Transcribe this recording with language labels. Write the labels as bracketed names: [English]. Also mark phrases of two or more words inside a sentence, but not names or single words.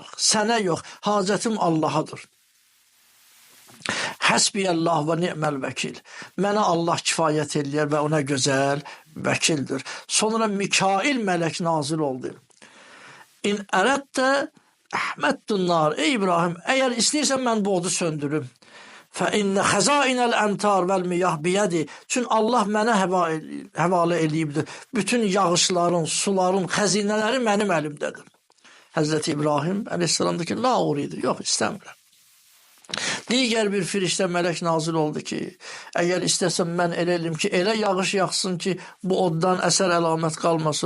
[Azerbaijani] Sənə yox, hacətim Allahadır. [Arabic] حسبي الله ونعم الوكيل. [Azerbaijani] Mənə Allah kifayət eləyər və ona gözəl vəkildir. Sonra Mikail mələk nazil oldu. [Arabic] إن أردت أخمدت النار. [Azerbaijani] Ey İbrahim, əgər istəyirsən mən bu odu söndürüm. [Arabic] فَاِنَّ خَزَائِنَ الْاَمْتَارِ وَالْمِيَهْ بِيَدِ. [Azerbaijani] Çünkü Allah mənə həvalə eləyibdir. Bütün yağışların, suların, xəzinələri mənim əlimdədir. Həzrəti İbrahim aleyhisselam ki, [Arabic] لا أريد. [Azerbaijani] Yox, istəmirəm. Digər bir firiştə mələk nazil oldu ki, əgər istəsəm mən elə elim ki, elə yağış yaxsın ki, bu oddan əsər əlamət qalmasın.